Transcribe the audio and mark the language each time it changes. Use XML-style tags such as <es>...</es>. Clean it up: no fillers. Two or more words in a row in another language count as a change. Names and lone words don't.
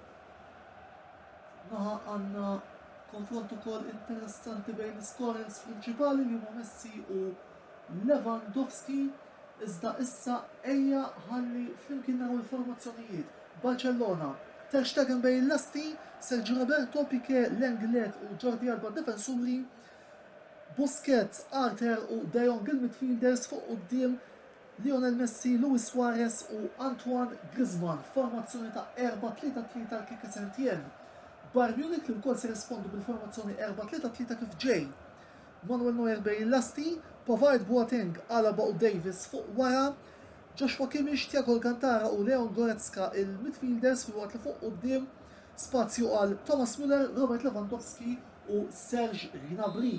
<mt>Naħa għandna konfront ukoll interessanti bejn l-scorers prinċipali li huma Messi u Lewandowski. Iżda issa ejja ħalli flimkien naraw il-formazzjonijiet. Barcellona, Ter Stegen bejn l-asti, Sergio Roberto, Piqué, Lenglet u Jordi Alba defensuri, Busquets, Arthur u De Jong il-midfielders fuq quddiem Lionel Messi, Luis Suarez u Antoine Griezmann. Formazzjoni ta' 4-3-3 kif Saint-Étienne. Bayern Munich li wkoll se rispondu bil-formazzjoni 4-3-3 kif ġej. Manuel Neuer bejn l-asti, Pavard, Boateng, Alaba u Davis fuq wara, Joshua Kimmich, Thiago Alcantara u Leon Goretzka il-midfielders fil-waqt li fuq quddiem spazju għal Thomas Müller, Robert Lewandowski u Serge Gnabry.</mt>